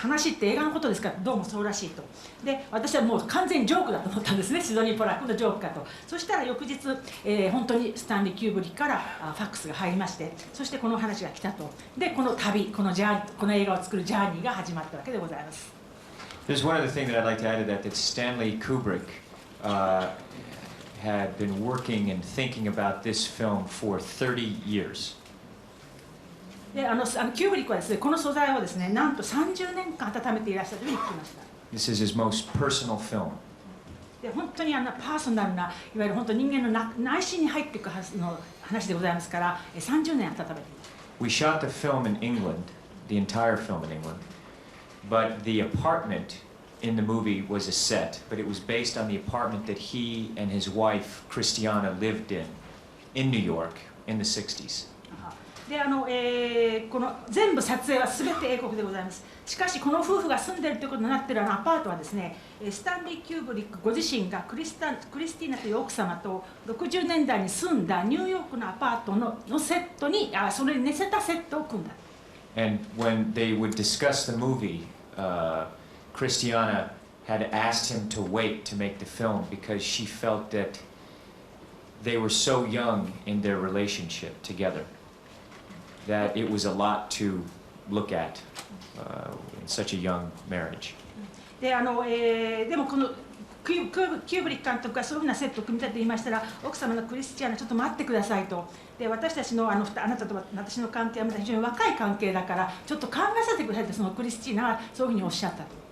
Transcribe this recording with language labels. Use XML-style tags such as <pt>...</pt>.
<ja>話って映画のことですか、どうもそうらしいと。で、私はもう完全にジョークだと思ったんですね、シドニー・ポラックのジョークかと。そしたら翌日、本当にスタンリー・キューブリックからファックスが入りまして、そしてこの話が来たと。で、この旅、この映画を作るジャーニーが始まったわけでございます。</ja> <en>There's one other thing that I'd like to add to that Stanley Kubrick had been working and thinking about this film for 30 years.</en> <ja>で、キューブリックはですね、この素材をですね、なんと30年間温めていらっしゃるというふうに聞きました。</ja> <en>This is his most personal film.</en> <ja>で、本当にパーソナルな、いわゆる本当人間の内心に入っていく話でございますから、30年温めています。</ja> <en>We shot the film in England, the entire film in England, but the apartment in the movie was a set, but it was based on the apartment that he and his wife, Christiana, lived in New York in the 60s.</en> <ja>で、この全部撮影は全て英国でございます。しかしこの夫婦が住んでいるということになっているアパートはですね、スタンリー・キューブリックご自身がクリスティーナという奥様と60年代に住んだニューヨークのアパートのセットに、それに似せたセットを組んだ。</ja> <en>And when they would discuss the movie, Christiana had asked him to wait to make the film because she felt that they were so young in their relationship together that it was a lot to look at in such a young marriage.</en> <ja>でもこのキューブリック監督がそういうふうなセットを組み立てていましたら、奥様のクリスチアナちょっと待ってくださいと。で、私たちのあなたと私の関係はまだ非常に若い関係だからちょっと考えさせてくださいと、そのクリスチーナはそういうふうにおっしゃったと。</ja>